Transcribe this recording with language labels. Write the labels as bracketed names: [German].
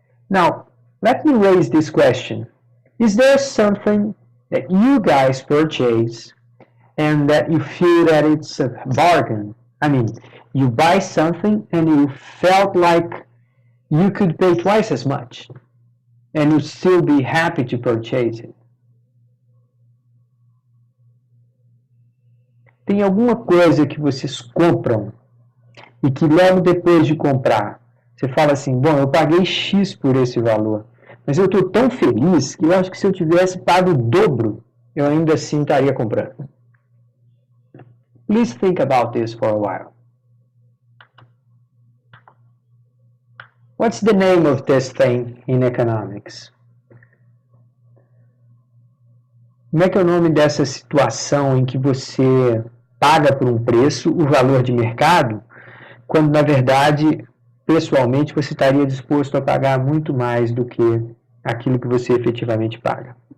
[English] Now, let me raise this question. Is there something that you guys purchase and that you feel that it's a bargain? I mean, you buy something and you felt like you could pay twice as much and you'd still be happy to purchase it. [Portuguese] Tem alguma coisa que vocês compram e que logo depois de comprar, você fala assim, bom, eu paguei X por esse valor, mas eu estou tão feliz que eu acho que se eu tivesse pago o dobro, eu ainda assim estaria comprando. [English] Please think about this for a while. What's the name of this thing in economics? [Portuguese] Como é que é o nome dessa situação em que você paga por um preço o valor de mercado, quando na verdade, pessoalmente, você estaria disposto a pagar muito mais do que aquilo que você efetivamente paga?